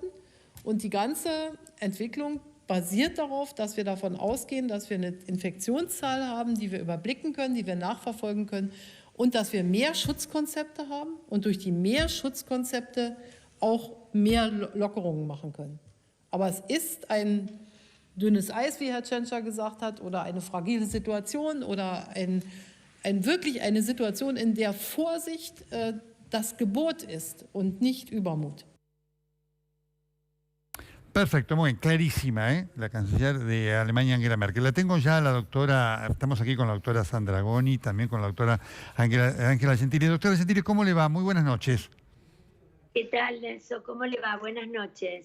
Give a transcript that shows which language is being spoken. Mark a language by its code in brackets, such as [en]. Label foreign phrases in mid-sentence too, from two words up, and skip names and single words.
[de] Und die ganze Entwicklung basiert darauf, dass wir davon ausgehen, dass wir eine Infektionszahl haben, die wir überblicken können, die wir nachverfolgen können und dass wir mehr Schutzkonzepte haben und durch die mehr Schutzkonzepte auch mehr Lockerungen machen können. Aber es ist ein dünnes Eis, wie Herr Tschentscher gesagt hat, oder eine fragile Situation oder wirklich eine Situation, in der Vorsicht das Gebot ist und nicht Übermut. [es] Perfecto, muy bien, clarísima, la canciller de Alemania, Angela Merkel. La tengo ya la doctora, estamos aquí con la doctora Sandra Goni, también con la doctora Angela Gentili. Doctora Gentili, ¿cómo le va? Muy buenas noches. ¿Qué tal, Nelson? ¿Cómo le va? Buenas noches.